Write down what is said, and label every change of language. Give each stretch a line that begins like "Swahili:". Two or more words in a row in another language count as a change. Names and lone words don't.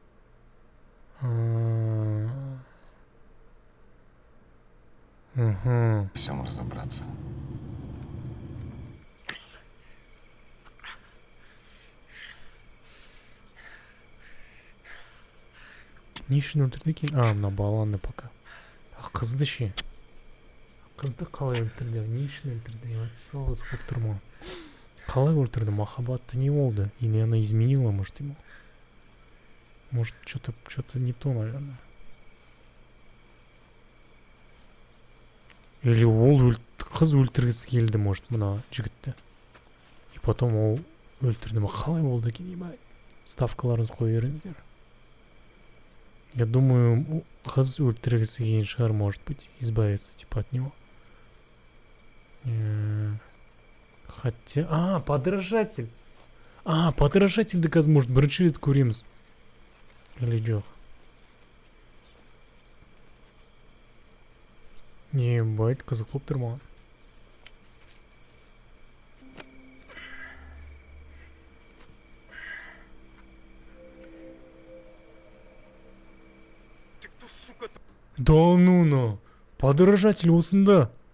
Russian: Угу. Во всем разобраться.
Kazakh: Не үшін өлтірді екен? А, мына баланы пока. А қызды ше? Қызды қалай өлтірді? Не үшін өлтірді? Сол қызық болып тұр ма? Қалай өлтірді? Махаббаты не болды?
Russian: Или она изменила, может, ему? Может, что-то не то, наверное.
Kazakh: Или ол қыз өлтіргісі келді, может, мына жігітті.
Russian: И потом
Kazakh: ол өлтірді ма? Қалай болды екен? Ебай. Ставкаларыңыз қоя беріңіздер.
Russian: Я думаю,
Kazakh: қыз өлтіргісі келген шығар,
Russian: может быть, избавиться типа от него. Хотя... А, подражатель. А,
Kazakh: подражательді қазір, может, бірінші рет көреміз. Или жоқ. Ебать, қызық болып тұр маған.
Russian: Да ну на, подражатель осында.